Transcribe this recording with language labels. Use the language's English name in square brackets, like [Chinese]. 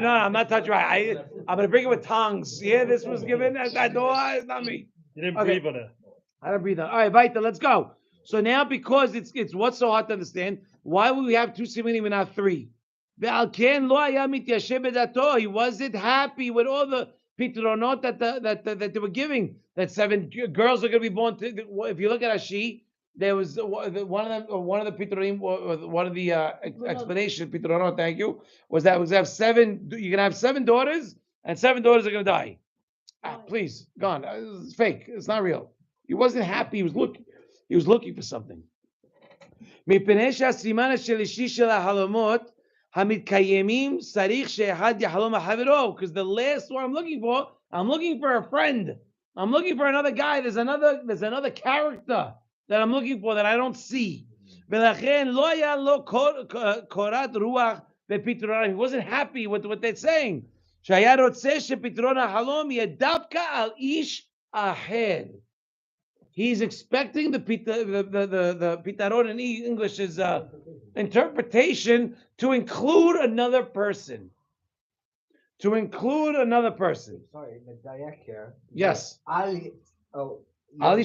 [English] No, I'm not touching right. I'm going to bring it with tongs. Yeah, this was given at that door. It's not me. You didn't Okay. breathe on it. I don't breathe on. All right, Vita, let's go. So now, because it's what's so hard to understand, why would we have 2 simanim and not 3? [Hebrew] ועל כן לא היה מתיישב בדעתו. [English] He wasn't happy with all the pitronot that they were giving. That 7 girls are going to be born. If you look at Rashi, there was one of the pitronim, one of the explanation pitronot. Thank you. Was that was have 7? You're going to have 7 daughters, and 7 daughters are going to die. Please, gone. It's fake. It's not real. He wasn't happy. He was looking. He was looking for something. [Hebrew] מפני שהסימן השלישי של החלומות המתקיימים צריך שאחד יחלום על חברו. [English] Because the last one I'm looking for a friend. I'm looking for another guy. There's another character that I'm looking for that I don't see. [Hebrew] ולכן לא היה לו קורת רוח בפתרון. [English] He wasn't happy with what they're saying. [Hebrew] שהיה רוצה שפתרון החלום יהיה דווקא על איש אחר. [English] He's expecting the pitaron in English is interpretation to include another person. To include another person. Sorry, Medayak here. Yes. Ali